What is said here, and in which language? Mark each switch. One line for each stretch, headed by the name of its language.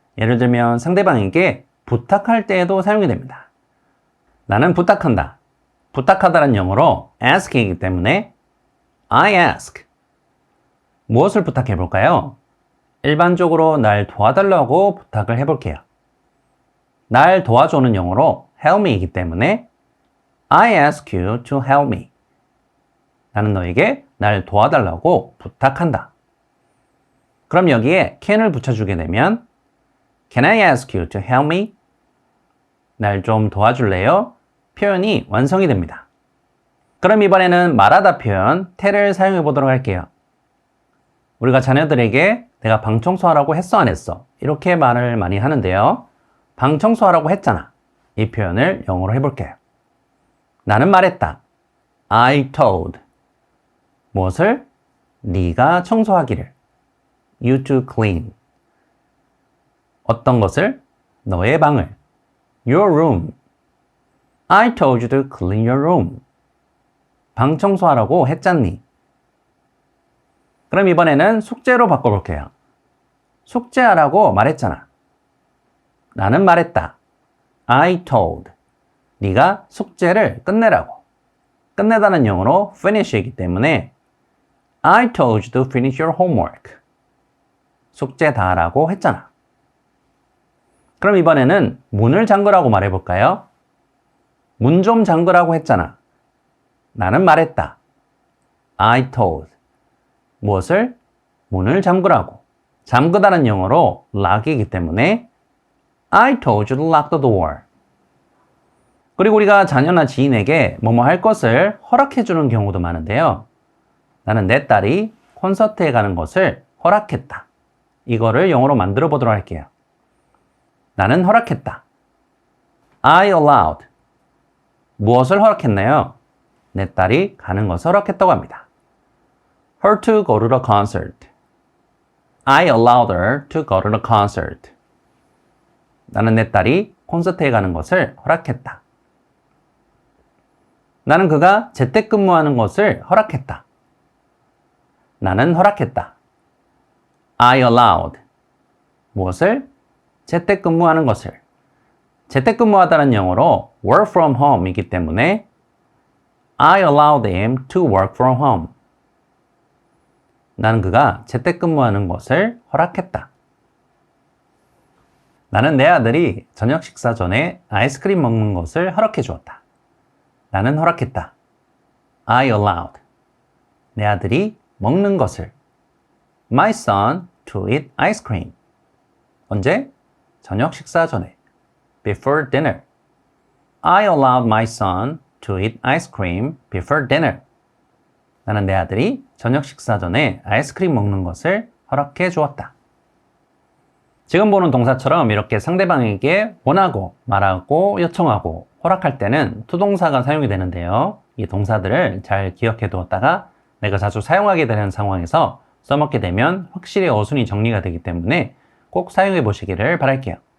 Korean: 예를 들면 상대방에게 부탁할 때에도 사용이 됩니다. 나는 부탁한다. 부탁하다란 영어로 ask이기 때문에
English: I ask.
Korean: 무엇을 부탁해 볼까요? 일반적으로 날 도와달라고 부탁을 해볼게요. 날 도와줘는 영어로 help me이기 때문에
English: I ask you to help me.
Korean: 나는 너에게 날 도와달라고 부탁한다. 그럼 여기에 can을 붙여주게 되면
English: Can I ask you to help me?
Korean: 날 좀 도와줄래요? 표현이 완성이 됩니다. 그럼 이번에는 말하다 표현 tell을 사용해 보도록 할게요. 우리가 자녀들에게 내가 방 청소하라고 했어 안 했어? 이렇게 말을 많이 하는데요. 방 청소하라고 했잖아. 이 표현을 영어로 해볼게요. 나는 말했다.
English: I told.
Korean: 무엇을? 네가 청소하기를.
English: You to clean.
Korean: 어떤 것을? 너의 방을.
English: Your room. I told you to clean your room.
Korean: 방 청소하라고 했잖니. 그럼 이번에는 숙제로 바꿔볼게요. 숙제하라고 말했잖아. 나는 말했다.
English: I told.
Korean: 네가 숙제를 끝내라고. 끝내다는 영어로 finish이기 때문에
English: I told you to finish your homework.
Korean: 숙제 다 하라고 했잖아. 그럼 이번에는 문을 잠그라고 말해볼까요? 문 좀 잠그라고 했잖아. 나는 말했다.
English: I told.
Korean: 무엇을? 문을 잠그라고. 잠그다는 영어로 lock이기 때문에
English: I told you to lock the door.
Korean: 그리고 우리가 자녀나 지인에게 뭐뭐 할 것을 허락해주는 경우도 많은데요. 나는 내 딸이 콘서트에 가는 것을 허락했다. 이거를 영어로 만들어 보도록 할게요. 나는 허락했다.
English: I allowed.
Korean: 무엇을 허락했나요? 내 딸이 가는 것을 허락했다고 합니다.
English: Her to go to the concert. I allowed her to go to the concert.
Korean: 나는 내 딸이 콘서트에 가는 것을 허락했다. 나는 그가 재택근무하는 것을 허락했다. 나는 허락했다.
English: I allowed.
Korean: 무엇을? 재택근무하는 것을. 재택근무하다는 영어로 work from home이기 때문에
English: I allowed him to work from home.
Korean: 나는 그가 재택근무하는 것을 허락했다. 나는 내 아들이 저녁 식사 전에 아이스크림 먹는 것을 허락해 주었다. 나는 허락했다.
English: I allowed.
Korean: 내 아들이 먹는 것을.
English: My son to eat ice cream.
Korean: 언제? 저녁 식사 전에.
English: Before dinner. I allowed my son to eat ice cream before dinner.
Korean: 나는 내 아들이 저녁 식사 전에 아이스크림 먹는 것을 허락해 주었다. 지금 보는 동사처럼 이렇게 상대방에게 원하고, 말하고, 요청하고, 허락할 때는 투동사가 사용이 되는데요. 이 동사들을 잘 기억해 두었다가 내가 자주 사용하게 되는 상황에서 써먹게 되면 확실히 어순이 정리가 되기 때문에 꼭 사용해 보시기를 바랄게요.